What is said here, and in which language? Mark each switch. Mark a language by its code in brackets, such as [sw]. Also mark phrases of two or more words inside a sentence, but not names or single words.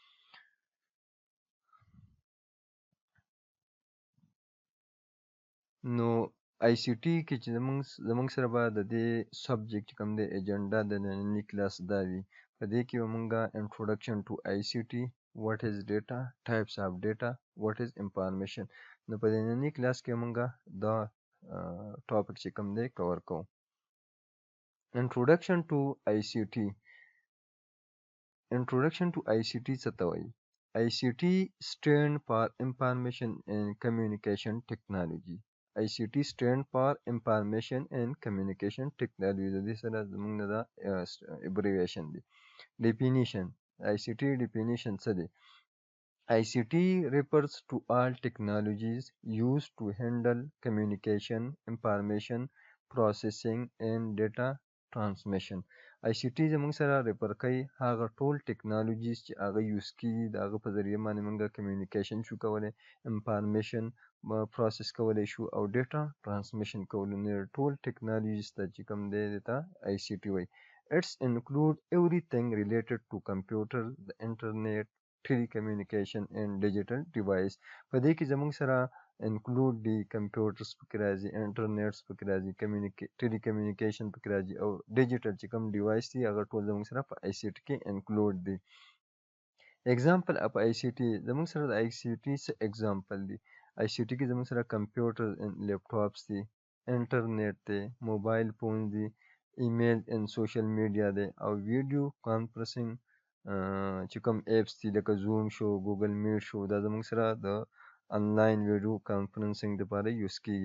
[ps] نو آی سی ټي کې چې زمونږ سره به د دې سبجیکټ کوم دی ایجنډا د ننني کلاس دا وي. په دې کې به مونږه [en] Introduction to ICT, what is data, types of data, what is information. [ps] نو په ننني کلاس کې مونږه دا ټاپک چې کوم دی کور کوو. [en] Introduction to ICT. Introduction to ICT [ps] څه ته وایي؟ [en] ICT stand for Information and Communication Technology. ICT stand for Information and Communication Technology. [ps] د دې سره زموږ نه دا abbreviation دی. Definition. ICT definition څه دی؟ [en] ICT refers to all technologies used to handle communication, information processing and data transmission. [ps] ICT زموږ سره ریفر کوي هغه ټول ټیکنالوژیز چې هغه یوز کیږي د هغه په ذریعه باندې موږ کمیونیکیشن شو کولی، [en] information process [ps] کولی شو او [en] data transmission [ps] کولی. نو ټول ټیکنالوژیز ته چې کوم دی ته آی سی ټي وایي. [en] It's include everything related to computer, the internet, telecommunication and digital device. [ps] په دې کې زموږ سره انکلود دی کمپیوټرز پکې راځي، انټرنیټس پکې راځي، ټیلیکمیونیکیشن پکې راځي او ډیجیټل چې کوم ډیوایس دی هغه ټول زموږ سره په آی سی ټي کې انکلود دی. [en] example of ICT. [ps] زموږ سره د آی سی ټي څه اگزامپل دی؟ آی سی ټي کې زموږ سره [en] computer and laptops [ps] دی، انټرنیټ دی، موبایل فون دی، [en] email and social media [ps] دی او [en] video conferencing [ps] چې کوم ایپس دي لکه زوم شو، ګوګل میټ شو، دا زموږ سره د انلاین [en] video conferencing [ps] لپاره یوز کیږي.